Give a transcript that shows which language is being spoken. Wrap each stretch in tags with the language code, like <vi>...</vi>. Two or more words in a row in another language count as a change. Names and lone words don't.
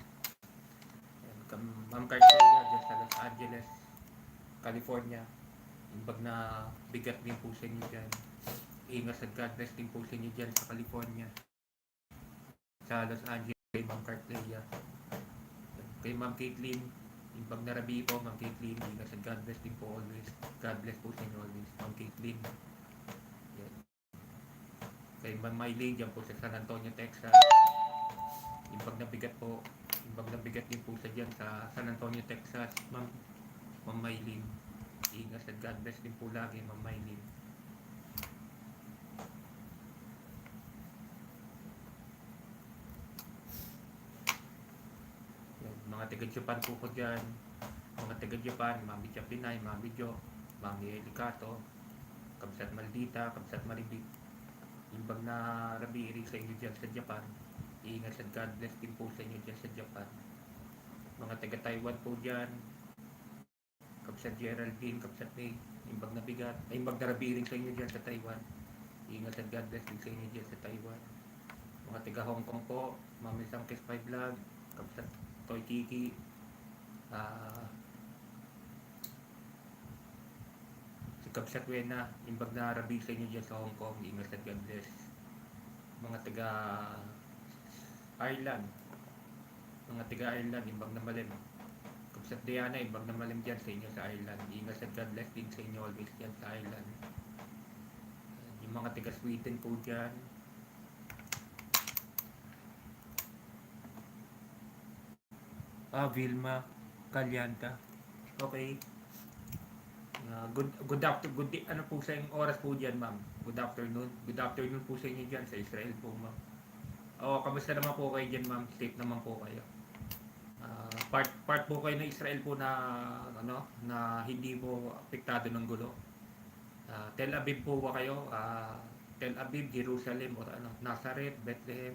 <tl>Ma'am Carteria, dyan sa Los Angeles, California.</tl> <ilo>Imbag na bigat</ilo> <tl>din po sa inyo dyan. Ingat at</tl> <en>God bless</en> <tl>din po sa inyo dyan sa California. Sa Los Angeles, kay Ma'am Carteria. Kay Ma'am Caitlin,</tl> <ilo>imbag na rabi po, Ma'am Caitlin.</ilo> <tl>Ingat at</tl> <en>God bless</en> <tl>din po always.</tl> <en>God bless</en> <tl>po sa inyo always, Ma'am Caitlin. Yan. Kay Ma'am Mylene, dyan po sa San Antonio, Texas.</tl> <ilo>Imbag na bigat po. Imbag na bigat</ilo> <tl>din po sa dyan sa San Antonio, Texas. Ma'am Mylene. Ingat at</tl> <en>God bless</en> <tl>din po lagi, Ma'am Mylene. Mga taga-Japan po ko dyan. Mga taga-Japan, Mami Chapinay, Mami Jo, Mami Elicato, Kabsat Maldita, Kabsat Maribik.</tl> <ilo>Imbag na rabi-iri</ilo> <tl>sa inyo dyan sa Japan. Ingat at</tl> <en>God bless</en> <tl>din po sa inyo dyan sa Japan. Mga taga-Taiwan po dyan.</tl> <ilo>Kabsat Geraldine, Kabsat May, imbag na bigat. Imbag na rabi-iri</ilo> <tl>sa inyo dyan sa Taiwan. Ingat at</tl> <en>God bless</en> <tl>din sa inyo dyan sa Taiwan. Mga taga-Hong Kong po, Mami Sangkes 5 Vlog, Kabsat Toy Kiki, si Kabsat Wena,</tl> <ilo>imbag na rabi</ilo> <tl>sa inyo dyan sa Hong Kong. Ingat at</tl> <en>God bless.</en> <tl>Mga taga Ireland,</tl> <ilo>imbag na malim.</ilo> <tl>Kabsat Diana,</tl> <ilo>imbag na malim</ilo> <tl>dyan sa inyo sa Ireland. Ingat at</tl> <en>God bless</en> <tl>din sa inyo always dyan sa Ireland. Yung mga taga Sweden po dyan. Vilma Calyanta. Okay. Ano po sa oras po dyan, ma'am?</tl> <en>Good afternoon. Good afternoon</en> <tl>po sa inyo dyan sa Israel po, ma'am. Kamusta naman po kayo dyan, ma'am? Safe naman po kayo. Part po kayo ng Israel po na hindi po apektado ng gulo. Tel Aviv po ba kayo? Tel Aviv, Jerusalem, or Nazareth, Bethlehem.</tl>